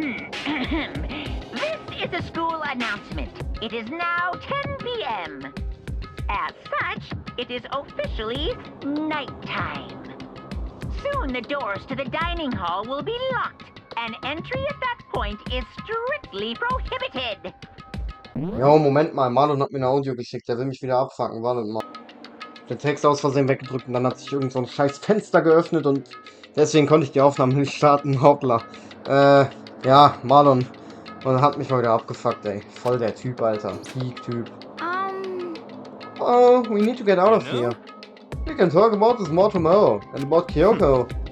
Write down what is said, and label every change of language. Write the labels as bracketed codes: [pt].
[en] This is a school announcement. It is now 10 p.m. As such, it is officially nighttime. Soon the doors to the dining hall will be locked, and entry at that point is strictly prohibited. [de] Jo, Moment mal, Marlon hat mir eine Audio geschickt, der will mich wieder abfangen, wartet mal. Den Text aus Versehen weggedrückt und dann hat sich irgend so ein scheiß Fenster geöffnet und deswegen konnte ich die Aufnahme nicht starten, hoppla. Ja, Marlon. Und hat mich mal wieder abgefuckt, ey. Voll der Typ, Alter. Peak-Typ. [en] Oh, we need to get out of here. We can talk about this more tomorrow and about Kyoko.